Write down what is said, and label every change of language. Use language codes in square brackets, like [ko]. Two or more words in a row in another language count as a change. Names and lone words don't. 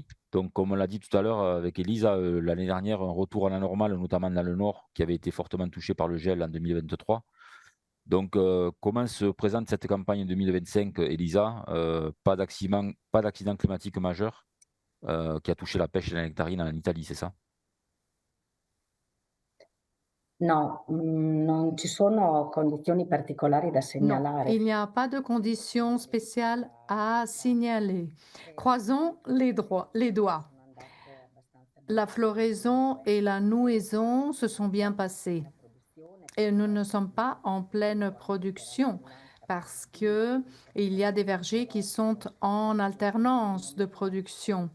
[fr] Donc, comme on l'a dit tout à l'heure avec Elisa, l'année dernière, un retour à la normale, notamment dans le nord, qui avait été fortement touché par le gel en 2023. Donc, comment se présente cette campagne 2025, Elisa? Pas d'accident climatique majeur qui a touché la pêche et la nectarine en Italie, c'est ça? [it] No, non ci sono condizioni particolari da [fr] Non, [it] segnalare. [fr] il n'y a pas de conditions spéciales à signaler. Croisons les doigts. La floraison et la nouaison se sont bien passées. Et nous ne sommes pas en pleine production parce qu'il y a des vergers qui sont en alternance de production.